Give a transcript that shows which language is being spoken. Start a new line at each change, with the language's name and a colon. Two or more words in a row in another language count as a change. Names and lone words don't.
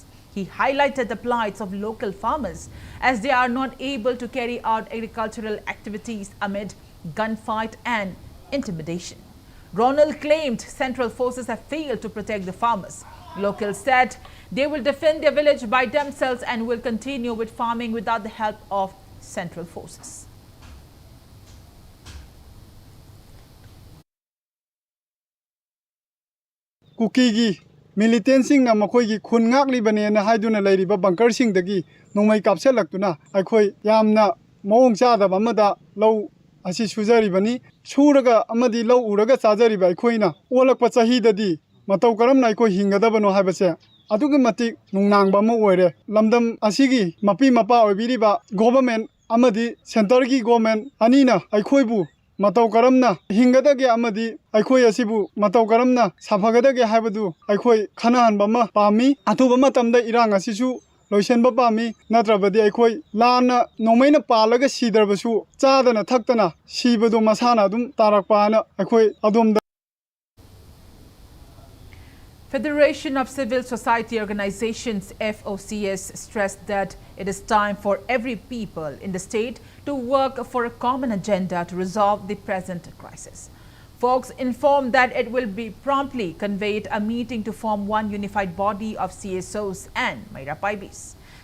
English: He highlighted the plights of local farmers as they are not able to carry out agricultural activities amid gunfight and intimidation. Ronald claimed central forces have failed to protect the farmers. Locals said they will defend their village by themselves and will continue with farming without the help of central forces.
Manipuri: Kuki militancing na makoy khun ngak libane na haiduna lairiba bunker sing dagi nomai kapse laktuna akhoi yamna mawong chada bamada law asi sujari bani suraga amadi law uraga chajari bai khoina olakpa chahi dadi matau karam nai ko hingada bano habase adugi mati nungnang ba ma oire lamdam asigi mapi mapa oibiri ba government amadi center gi government anina aikhoibu matau karamna hingadage amadi aikhoi asibu matau karamna safagadage haibadu aikhoi khanahan bama pami athuba matamda irang asisu loisenba pami natrabadi aikhoi lana nomaina palaga sidarbasu chadana thaktana sibadu masana dum tarakpana aikhoi adom.
English: Federation of Civil Society Organizations FOCS stressed that it is time for every people in the state to work for a common agenda to resolve the present crisis. Folks informed that it will be promptly conveyed a meeting to form one unified body of CSOs and Maira Paibis.